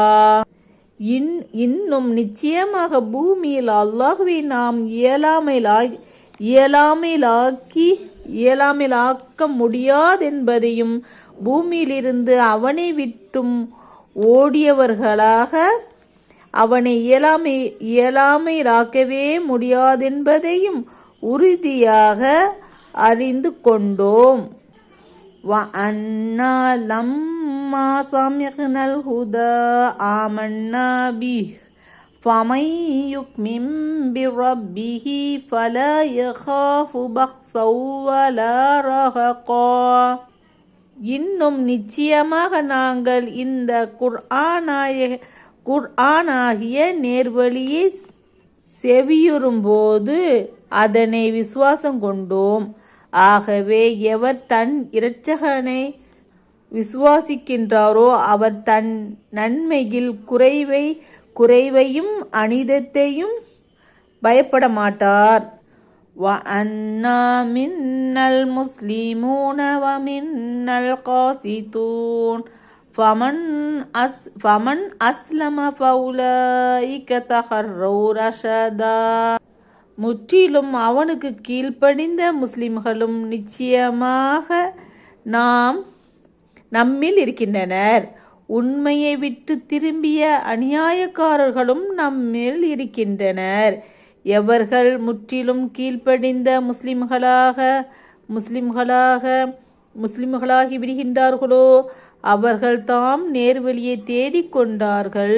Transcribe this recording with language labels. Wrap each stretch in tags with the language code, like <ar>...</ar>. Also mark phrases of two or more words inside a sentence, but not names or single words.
<ta>இன்னும் நிச்சயமாக பூமியில் அல்லாஹ்வை நாம் இயலாமையாக்க முடியாதென்பதையும் பூமியிலிருந்து அவனை விட்டும் ஓடியவர்களாக அவனை இயலாமையாக்கவே முடியாதென்பதையும் உறுதியாக அறிந்து கொண்டோம்.</ta> <ar>وَأَنَّا لَمَّا سَمِعْنَا الْهُدَى آمَنَّا بِهِ فَمَنْ يُؤْمِنْ بِرَبِّهِ فَلَا يَخَافُ بَخْسًا وَلَا رَهَقًا.</ar> <ta>இன்னும் நிச்சயமாக நாங்கள் இந்த குர்ஆனாகிய நேர்வழியை செவியுறும்போது அதனை விசுவாசம் கொண்டோம். ஆகவே எவர் தன் இரட்சகனை விசுவாசிக்கின்றாரோ அவர் தன் நன்மையில் குறைவையும் அனிதத்தையும் பயப்பட மாட்டார்.</ta> <ar>وَأَنَّا مِنَّا الْمُسْلِمُونَ وَمِنَّا الْقَاسِطُونَ فَمَنْ أَسْلَمَ فَأُولَئِكَ تَحَرَّوْا رَشَدًا.</ar> <ta>முற்றிலும் அவனுக்கு கீழ்ப்படிந்த முஸ்லிம்களும் நிச்சயமாக நம்மில் இருக்கின்றனர். உண்மையை விட்டு திரும்பிய அநியாயக்காரர்களும் நம்மில் இருக்கின்றனர். எவர்கள் முற்றிலும் கீழ்ப்படிந்த முஸ்லிம்களாகி விடுகின்றார்களோ அவர்கள் தாம் நேர்வழியை தேடிக்கொண்டார்கள்.</ta>